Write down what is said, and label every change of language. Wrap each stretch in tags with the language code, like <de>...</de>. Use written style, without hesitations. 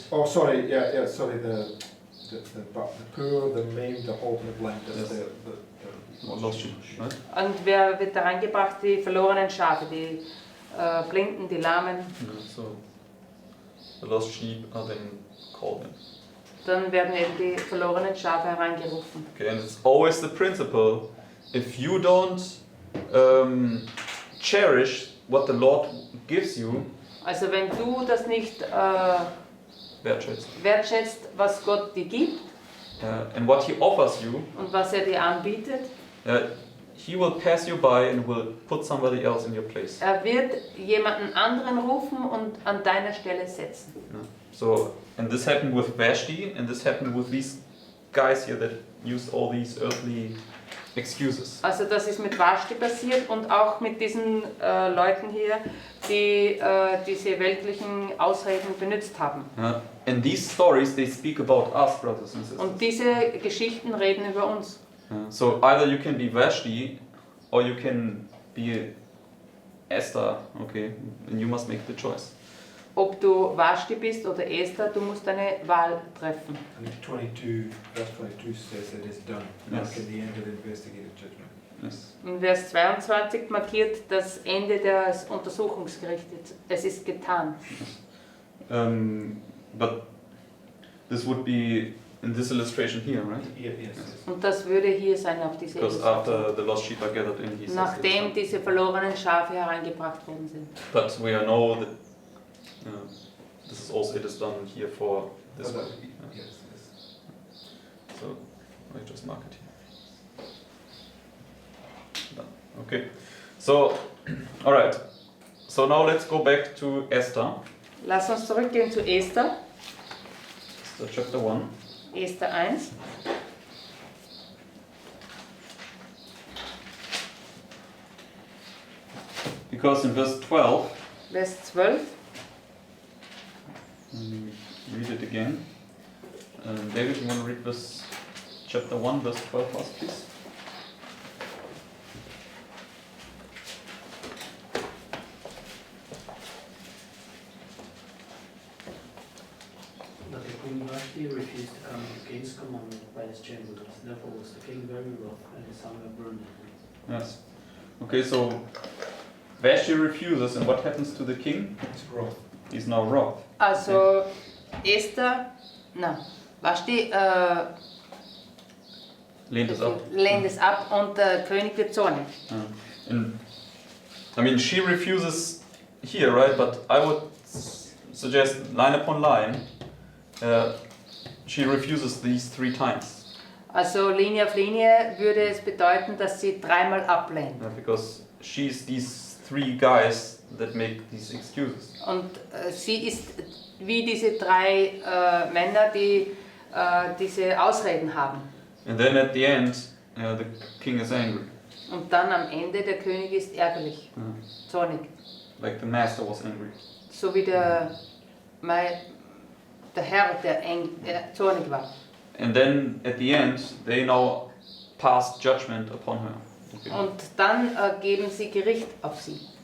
<en>Oh, sorry, yeah, sorry, the poor, the maimed, the halt, and the blind, that's Yes. the Lost sheep, right?</en> <de>Und wer wird hereingebracht? Die verlorenen Schafe, die Blinden, die Lahmen.</de> <en>So the lost sheep are then called in.</en> <de>Dann werden eben die verlorenen Schafe hereingerufen.</de> <en>Okay, and it's always the principle: if you don't cherish what the Lord gives you,</en> <de>Also wenn du das nicht wertschätzt, wertschätzt, was Gott dir gibt</de> <en>and what He offers you,</en> <de>und was er dir anbietet,</de> <en>He will pass you by and will put somebody else in your place.</en> <de>er wird jemanden anderen rufen und an deiner Stelle setzen.</de> <en>So, and this happened with Vashti, and this happened with these guys here that used all these earthly excuses.</en> <de>Also das ist mit Vashti passiert und auch mit diesen Leuten hier, die diese weltlichen Ausreden benutzt haben.</de> <en>And these stories, they speak about us, brothers and sisters.</en> <de>Und diese Geschichten reden über uns.</de> <en>So either you can be Vashti, or you can be Esther, okay? And you must make the choice.</en> <de>Ob du Vashti bist oder Esther, du musst eine Wahl treffen.</de> <en>And 22, verse 22 says it is done, Yes. like in the end of the investigative judgment. Yes.</en> <de>In Vers 22 markiert das Ende des Untersuchungsgerichts. Es ist getan.</de> <en>But this would be in this illustration here, right? Yeah, yes, yes.</en> <de>Und das würde hier sein auf diese</de> <en>Because</en> <de>Illustration.</de> <en>after the lost sheep are gathered in, he says</en> <de>Nachdem</de> <en>it's</en> <de>diese verlorenen Schafe hereingebracht worden sind.</de> <en>done. But we know that this is also it is done here for this Oh, one. that- yes, yes. So I just mark it here. Done. Okay. So, all right. So now let's go back to Esther.</en> <de>Lass uns zurückgehen zu Esther.</de> <en>So chapter 1.</en> <de>Esther 1.</de> <en>Because in verse 12,</en> <de>Vers 12.</de> <en>read it again. David, you want to read verse chapter 1, verse 12 for us, please? But the Queen Vashti refused to come at the king's commandment by his chamberlains. Therefore was the king very wroth, and his anger burned him. Yes. Okay, so Vashti refuses, and what happens to the king? It's wrong. He's now wroth.</en> <de>Also Esther, Vashti Lehnt es ab. lehnt es ab und der König wird zornig.</de> <en>And I mean, she refuses here, right? But I would suggest line upon line, she refuses these 3 times.</en> <de>Also Linie auf Linie würde es bedeuten, dass sie 3-mal ablehnt.</de> <en>Because she's these 3 guys that make these excuses.</en> <de>Und sie ist wie diese 3 Männer, die diese Ausreden haben.</de> <en>And then at the end, the king is angry.</en> <de>Und dann am Ende, der König ist ärgerlich,</de> <en>Yeah.</en> <de>zornig.</de> <en>Like the master was angry.</en> <de>So wie der Herr, der zornig war.</de> <en>And then at the end, they now pass judgment upon her. Okay.</en> <de>Und dann geben sie Gericht auf sie.</de>